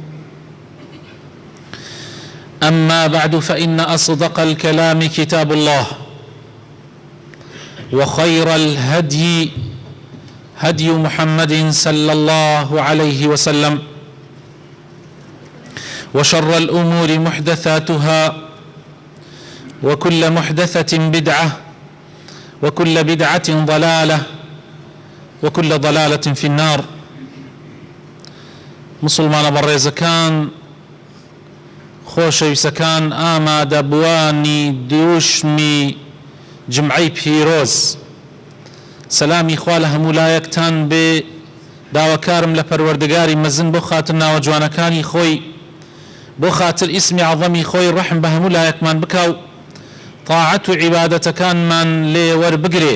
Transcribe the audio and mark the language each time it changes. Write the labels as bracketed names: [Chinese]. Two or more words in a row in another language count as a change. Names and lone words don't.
[Arabic] أما بعد، فإن أصدق الكلام كتاب الله، وخير الهدي هدي محمد صلى الله عليه وسلم، وشر الأمور محدثاتها، وكل محدثة بدعة، وكل بدعة ضلالة، وكل ضلالة في النار. [Central Kurdish] مسلمان بەڕێزەکان، خۆشەویستەکان، ئامادەبوانی دووشمی جمعەی پیرۆز، سەلامی خوا لە هەموو لایەکتان بێ. داواکارم لە پەروەردگاری مەزن بۆ خاتر ناوە جوانەکانی خۆی، بۆ خاتر ئیسمی عەظەمی خۆی ڕەحم بە هەموو لایەکمان بکاو، طاعەت و عیبادەتەکانمان لێ وەربگرێ.